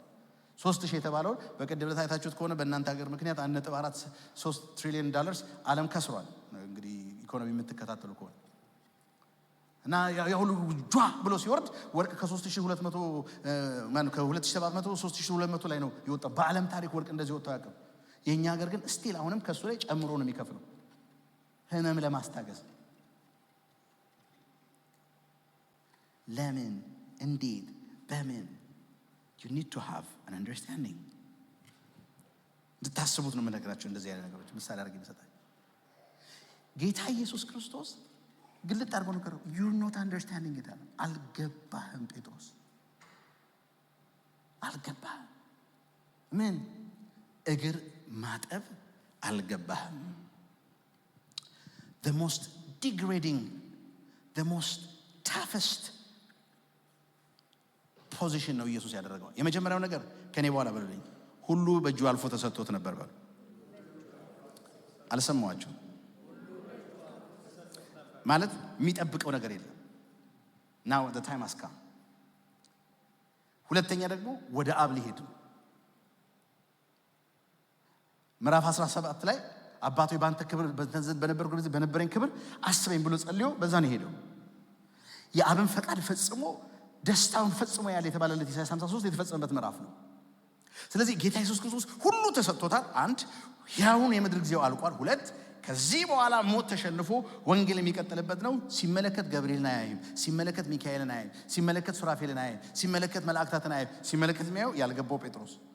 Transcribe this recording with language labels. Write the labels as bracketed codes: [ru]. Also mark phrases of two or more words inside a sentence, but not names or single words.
[am] 3000 የተባለው በቀደም ዕለት አይታችሁት ከሆነ በእናንተ ሀገር ምክንያት $1.43 ትሪሊዮን ዓለም ከስሯል። እንግዲህ ኢኮኖሚ የምትከታተሉ ከሆነ እና ያ ሁሉ ጇ ብሎ ሲወርድ ወርቅ ከ3200 ከ2700 3200 ላይ ነው የወጣው። በዓለም ታሪክ ወርቅ እንደዚህ ወጥቶ አያውቅም። የኛ ሀገር ግን ስቲል አሁንም ከሱ ላይ ጨምሮ ነው የሚከፍለው ህመም ለማስታገስ። ለምን እንዴት በምን [en] you need to have an understanding። [am] እንድታስቡት ነው የምነግራችሁ እንደዚህ አይነት ነገሮች ምሳሌ አድርጌ ልሰጣችሁ። ጌታ ኢየሱስ ክርስቶስ ግልጥ አድርጎ ነው [en] you're not understanding it። [am] አልገባህም ጴጥሮስ አልገባህም። ምን እግር ማጠብ አልገባህም። [en] the most degrading, the most toughest [am] ፖዚሽን ነው ኢየሱስ ያደረገው። የመጀመሪያው ነገር ከኔ በኋላ በሉልኝ፣ ሁሉ በእጁ አልፎ ተሰጥቶት ነበር በሉ። አልሰማዋችሁ ማለት የሚጠብቀው ነገር የለም። [en] now the time has come። [am] ሁለተኛ ደግሞ ወደ አብ ሊሄድ ነው። ምዕራፍ 17 ላይ አባቶ ባንተ ክብር በነበርኩ ጊዜ በነበረኝ ክብር አስበኝ ብሎ ጸልዮ በዛ ነው ሄደው የአብን ፈቃድ ፈጽሞ ደስታውን ፈጽሞ ያለ የተባለለት ኢሳይያስ 53 የተፈጸመበት ምዕራፍ ነው። ስለዚህ ጌታ ኢየሱስ ክርስቶስ ሁሉ ተሰጥቶታል። አንድ ያውን የምድር ጊዜው አልቋል። ሁለት ከዚህ በኋላ ሞት ተሸንፎ ወንጌል የሚቀጥልበት ነው። ሲመለከት ገብርኤልን አያይም፣ ሲመለከት ሚካኤልን አያይም፣ ሲመለከት ሱራፌልን አያይም፣ ሲመለከት መላእክታትን አያይም። ሲመለከት የሚያየው ያልገባው ጴጥሮስ